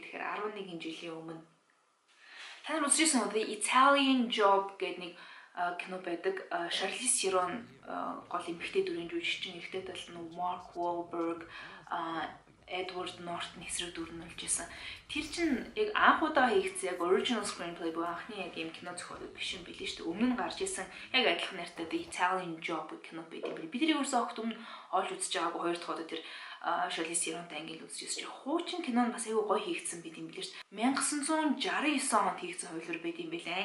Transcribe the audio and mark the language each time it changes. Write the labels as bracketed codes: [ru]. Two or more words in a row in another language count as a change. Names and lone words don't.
[mn] Тэгэхээр 11 жилийн өмнө. Та нар үзчихсэн үү? The Italian Job гэдэг нэг кино байдаг. Charlize Theron гол эмэгтэй дүрийн жүжигчин, эрэгтэй талд нь Mark Wahlberg, Edward Norton эсрэг дүр нь болж исэн. Тэр чинь яг анх удаа хийгдсэн яг [en] original screenplay [mn] буюу анхны яг юм кино зохиолууд биш юм билээ шүү дээ. Өмнө нь гарч исэн яг адилхан нэртэй The Italian Job кино байдаг юм билээ. Бид тэрийг өрсө огт өмнө олж үзэж байгаагүй хоёр дахь удаа тэр Charlize Theronтай ангил үзчихсэн чинь хуучин кино нь бас айгүй гоё хийгдсэн байт юм билээ шүү дээ. 1969 онд хийгдсэн хувилбар байт юм билээ.